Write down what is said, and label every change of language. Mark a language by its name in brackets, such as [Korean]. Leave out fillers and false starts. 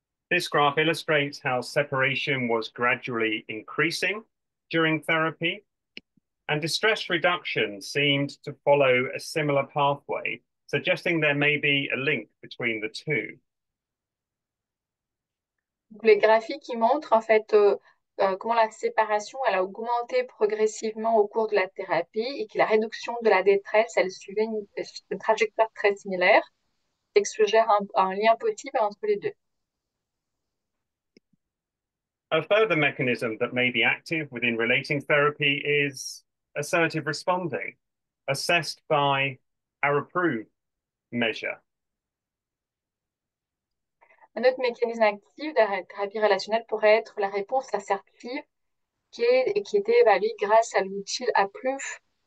[English] This graph illustrates how separation was gradually increasing during therapy, and distress reduction seemed to follow a similar pathway, suggesting there may be a link between the two. [French] Donc, les graphiques qui montrent en fait comment la séparation elle a augmenté progressivement au cours de la thérapie et que la réduction de la détresse elle suivait une trajectoire très similaire et que suggère un lien possible entre les deux. [English] A further mechanism that may be active within relating therapy is assertive responding, assessed by our approved measure. [French] Un autre mécanisme actif de la thérapie relationnelle pourrait être la réponse assertive qui était évaluée grâce à l'outil Approve.